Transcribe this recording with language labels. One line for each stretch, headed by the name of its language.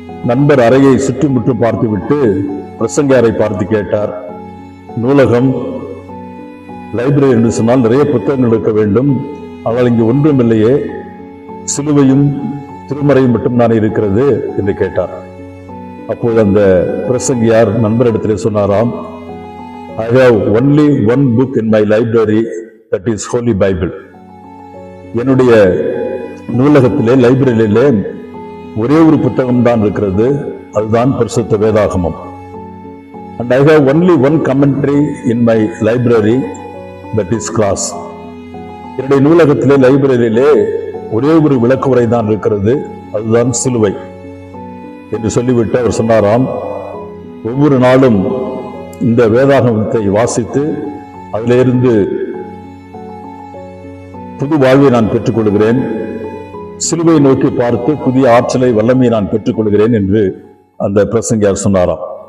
Tamil: நண்பர் அறையை சுற்றுமுற்றும் பார்த்துவிட்டு பிரசங்கியாரை பார்த்து கேட்டார், நூலகம், லைப்ரரி என்று சொன்னால் நிறைய புத்தகங்கள் இருக்க வேண்டும், ஆனால் இங்கு ஒன்றும் இல்லையே, சிலுவையும் திருமறையும் மட்டும்தானே இருக்கிறது என்று கேட்டார். அப்போது அந்த பிரசங்கியார் நண்பரிடத்திலே சொன்னாராம்,
English: I have only one book in my library, that is Holy Bible.
Tamil: என்னுடைய நூலகத்திலே, லைப்ரரியிலே ஒரே ஒரு புத்தகம் தான் இருக்கிறது, அதுதான் பரிசுத்த வேதாகமம்.
English: And I have only one commentary in my library, that is cross.
Tamil: என்னுடைய நூலகத்திலே, லைப்ரரியிலே ஒரே ஒரு விளக்குரை தான் இருக்கிறது, அதுதான் சிலுவை என்று சொல்லிவிட்டு அவர் சொன்னாராம், ஒவ்வொரு நாளும் இந்த வேதாகமத்தை வாசித்து அதிலிருந்து புது வாழ்வை நான் பெற்றுக்கொள்கிறேன், சிலுவை நோக்கி பார்த்து புதிய ஆற்றலை, வல்லமையை நான் பெற்றுக்கொள்கிறேன் என்று அந்த பிரசங்கியார் சொன்னாராம்.